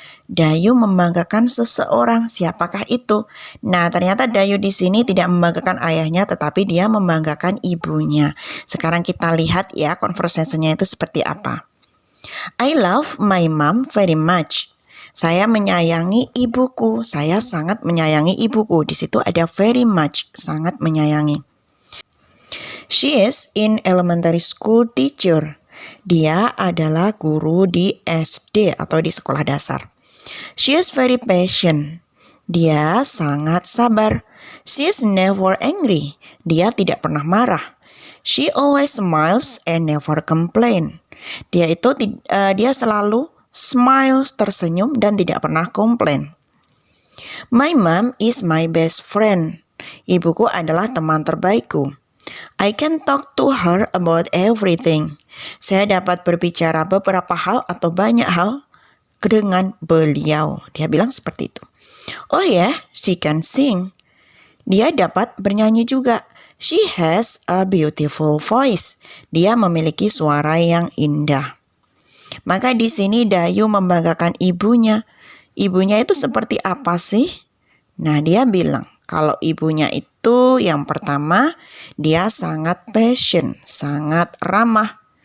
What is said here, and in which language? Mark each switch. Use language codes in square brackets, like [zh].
[id] Dayu membanggakan seseorang, siapakah itu? Nah, ternyata Dayu di sini tidak membanggakan ayahnya, tetapi dia membanggakan ibunya. Sekarang kita lihat ya conversation-nya itu seperti apa. [en] I love my mom very much. [id] Saya menyayangi ibuku. Saya sangat menyayangi ibuku. Di situ ada very much, sangat menyayangi. [en] She is in elementary school teacher. [id] Dia adalah guru di SD atau di sekolah dasar. [en] She is very patient. [id] Dia sangat sabar. [en] She is never angry. [id] Dia tidak pernah marah. [en] She always smiles and never complain. [id] Dia selalu smiles, tersenyum, dan tidak pernah komplain. [en] My mom is my best friend. [id] Ibuku adalah teman terbaikku. [en] I can talk to her about everything. [id] Saya dapat berbicara beberapa hal atau banyak hal dengan beliau. Dia bilang seperti itu. [en] Oh yeah, she can sing. [id] Dia dapat bernyanyi juga. [en] She has a beautiful voice. [id] Dia memiliki suara yang indah. Maka di sini Dayu membanggakan ibunya. Ibunya itu seperti apa sih? Nah, dia bilang kalau ibunya itu yang pertama, dia sangat passion, sangat ramah.